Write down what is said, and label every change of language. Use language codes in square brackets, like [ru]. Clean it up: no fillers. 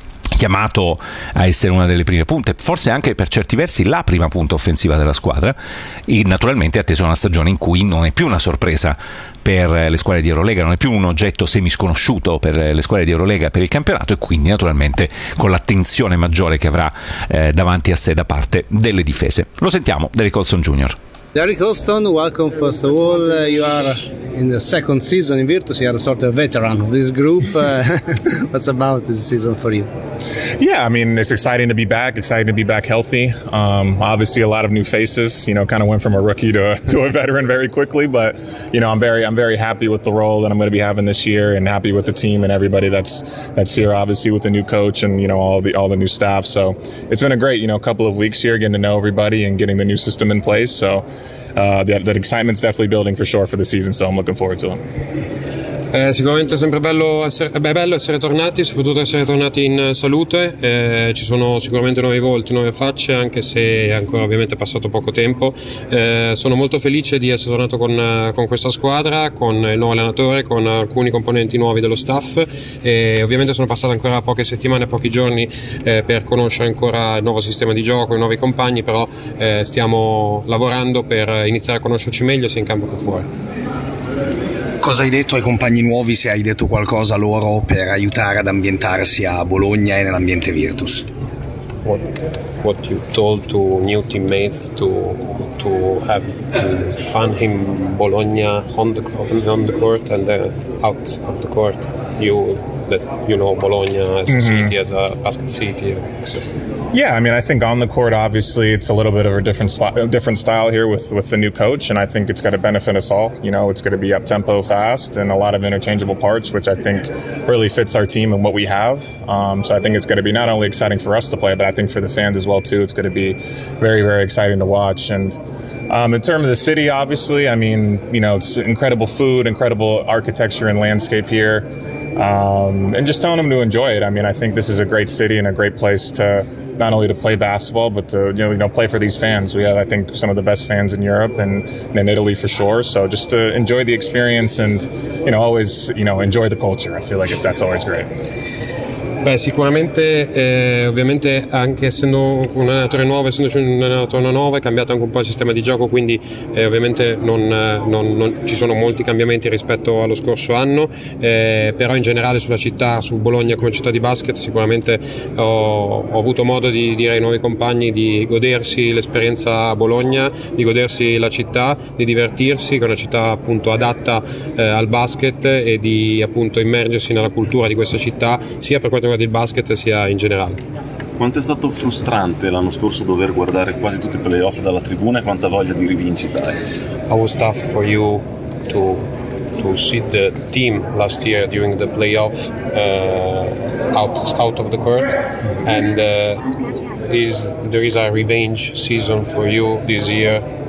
[it] chiamato a essere una delle prime punte, forse anche per certi versi la prima punta offensiva della squadra, e naturalmente ha atteso una stagione in cui non è più una sorpresa per le squadre di Eurolega, non è più un oggetto semi sconosciuto per le squadre di Eurolega per il campionato, e quindi naturalmente con l'attenzione maggiore che avrà davanti a sé da parte delle difese. Lo sentiamo, Derrick Colston Jr. [en] Derrick Colston, welcome. First of all, you are in the second season in Virtus. You are a sort of veteran of this group. What's about this season for you? Yeah, I mean, it's exciting to be back. Exciting to be back healthy. Obviously, a lot of new faces. You know, kind of went from a rookie to a veteran very quickly. But you know, I'm very happy with the role that I'm going to be having this year, and happy with the team and everybody that's here. Obviously, with the new coach and you know all the new staff. So it's been a great couple of weeks here, getting to know everybody and getting the new system in place. So that excitement's definitely building for sure for the season, so I'm looking forward to it. [it] Sicuramente è sempre bello essere tornati, soprattutto essere tornati in salute. Ci sono sicuramente nuovi volti, nuove facce, anche se è ancora ovviamente passato poco tempo. Sono molto felice di essere tornato con questa squadra, con il nuovo allenatore, con alcuni componenti nuovi dello staff. Ovviamente sono passate ancora poche settimane, pochi giorni per conoscere ancora il nuovo sistema di gioco, i nuovi compagni, però stiamo lavorando per iniziare a conoscerci meglio sia in campo che fuori. Cosa hai detto ai compagni nuovi, se hai detto qualcosa loro per aiutare ad ambientarsi a Bologna e nell'ambiente Virtus? [en] What you told to new teammates to have fun in Bologna on the court and out of the court? You know Bologna as a city, as a basket city. So. Yeah, I mean, I think on the court, obviously, it's a little bit of a different spot, different style here with the new coach, and I think it's going to benefit us all. You know, it's going to be up-tempo, fast, and a lot of interchangeable parts, which I think really fits our team and what we have. So I think it's going to be not only exciting for us to play, but I think for the fans as well, too. It's going to be very, very exciting to watch. And in terms of the city, obviously, I mean, you know, it's incredible food, incredible architecture and landscape here. And just telling them to enjoy it. I mean, I think this is a great city and a great place to not only to play basketball, but to you know play for these fans. We have, I think, some of the best fans in Europe and in Italy for sure. So just to enjoy the experience and always enjoy the culture. I feel like that's always great. [it] Beh, sicuramente, ovviamente, anche essendo un allenatore nuovo, è cambiato anche un po' il sistema di gioco, quindi ovviamente non ci sono molti cambiamenti rispetto allo scorso anno, però in generale sulla città, su Bologna come città di basket, sicuramente ho avuto modo di dire ai nuovi compagni di godersi l'esperienza a Bologna, di godersi la città, di divertirsi, che è una città appunto adatta al basket, e di appunto immergersi nella cultura di questa città, sia per quanto riguarda il basket sia in generale. Quanto è stato frustrante l'anno scorso dover guardare quasi tutti i playoff dalla tribuna e quanta voglia di rivincita è? [en] How was tough for you to see the team last year during the playoff out of the court? And there is a revenge season for you this year?